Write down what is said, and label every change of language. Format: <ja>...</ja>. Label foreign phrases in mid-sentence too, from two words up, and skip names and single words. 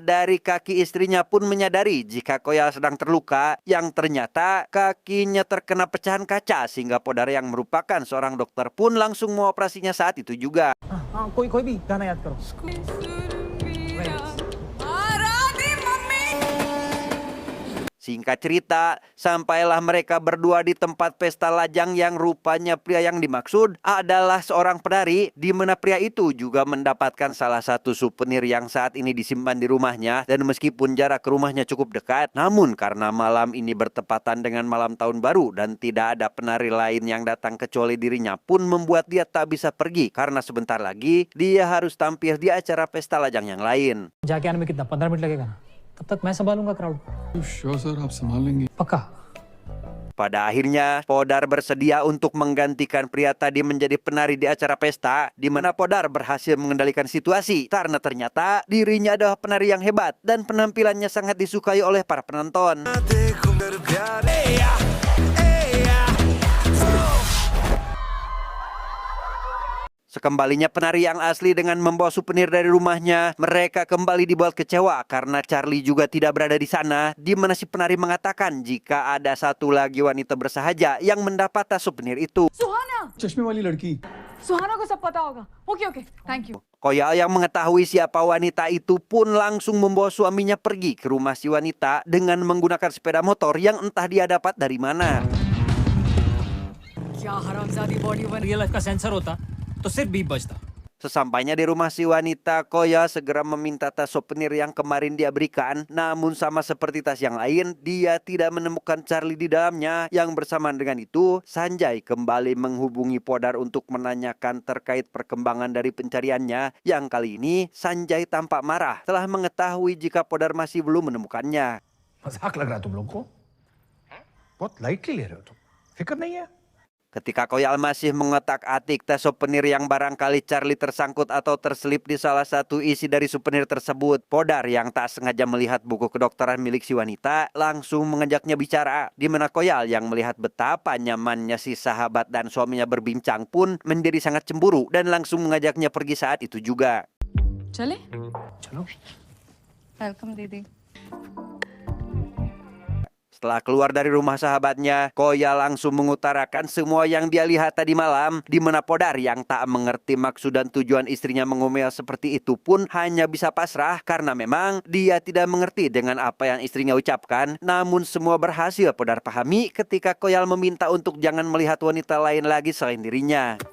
<id>dari kaki istrinya pun menyadari jika Koyal sedang terluka, yang ternyata kakinya terkena pecahan kaca sehingga Podar yang merupakan seorang dokter pun langsung mengoperasinya saat itu juga.</id> <hi>कोई भी गाना याद करो.</hi> <id>Singkat cerita, sampailah mereka berdua di tempat pesta lajang yang rupanya pria yang dimaksud adalah seorang penari, di mana pria itu juga mendapatkan salah satu souvenir yang saat ini disimpan di rumahnya. Dan meskipun jarak ke rumahnya cukup dekat, namun karena malam ini bertepatan dengan malam tahun baru dan tidak ada penari lain yang datang kecuali dirinya pun membuat dia tak bisa pergi karena sebentar lagi dia harus tampil di acara pesta lajang yang lain.</id> <hi>जाके आने में कितना 15 मिनट लगेगा ना? तब तक मैं संभालूंगा क्राउड.</hi> <en>Sure sir,</en> <hi>आप संभालेंगे. पक्का.</hi> <id>Pada akhirnya, Podar bersedia untuk menggantikan pria tadi menjadi penari di acara pesta, di mana Podar berhasil mengendalikan situasi karena ternyata dirinya adalah penari yang hebat dan penampilannya sangat disukai oleh para penonton. Sekembalinya penari yang asli dengan membawa souvenir dari rumahnya, mereka kembali dibuat kecewa karena Charlie juga tidak berada di sana, di mana si penari mengatakan jika ada satu lagi wanita bersahaja yang mendapat tas souvenir itu.</id> <hi>सुहाना। चश्मे वाली लड़की. सुहाना को सब पता होगा।</hi> <en>okay okay, thank you.</en> <id>Koyal yang mengetahui siapa wanita itu pun langsung membawa suaminya pergi ke rumah si wanita dengan menggunakan sepeda motor yang entah dia dapat dari mana.</id> <hi>क्या हरामजादी बॉडी बन।</hi> <en>real life</en> <hi>का सेंसर होता तो सिर्फ बीप बजता.</hi> <id>Sesampainya di rumah si wanita, Koyal segera meminta tas souvenir yang kemarin dia berikan. Namun sama seperti tas yang lain, dia tidak menemukan Charlie di dalamnya. Yang bersamaan dengan itu, Sanjay kembali menghubungi Podar untuk menanyakan terkait perkembangan dari pencariannya. Yang kali ini, Sanjay tampak marah telah mengetahui jika Podar masih belum menemukannya.</id> <hi>मजाक लग रहा है तुम लोग को? बहुत लाइटली ले रहे हो तुम. फिक्र नहीं है?</hi> <id>Ketika Koyal masih mengotak-atik tas souvenir yang barangkali Charlie tersangkut atau terselip di salah satu isi dari souvenir tersebut, Podar yang tak sengaja melihat buku kedokteran milik si wanita langsung mengajaknya bicara, di mana Koyal yang melihat betapa nyamannya si sahabat dan suaminya berbincang pun menjadi sangat cemburu dan langsung mengajaknya pergi saat itu juga.</id> <hi>चले? चलो. वेलकम दीदी।</hi> <id>Setelah keluar dari rumah sahabatnya, Koya langsung mengutarakan semua yang dia lihat tadi malam, di mana Podar yang tak mengerti maksud dan tujuan istrinya mengomel seperti itu pun hanya bisa pasrah karena memang dia tidak mengerti dengan apa yang istrinya ucapkan. Namun semua berhasil Podar pahami ketika Koyal meminta untuk jangan melihat wanita lain lagi selain dirinya.</id>